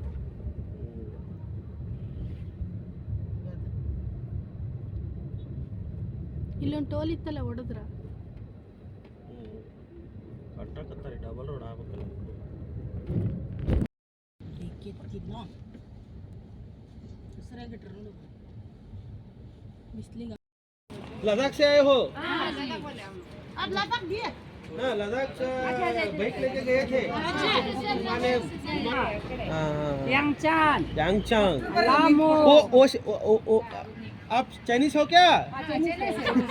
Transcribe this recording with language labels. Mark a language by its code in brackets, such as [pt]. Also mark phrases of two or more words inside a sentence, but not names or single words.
[kn] ಇಲ್ಲೊಂದು ಟೋಲ್ ಇತ್ತಲ್ಲ ಹೊಡೆದ್ರ ಕಟ್ಟಾಕತ್ತಾರೆ. [en] double road [kn] ಆಗ್ಬೇಕಲ್ಲ. ಬಿಸ್ಲಿಗೆ [hi] लद्दाख से आए हो? अब लद्दाख भी है। हाँ, लद्दाख बाइक लेके गए थे। यांगचांग। ओ आप चाइनीज हो क्या?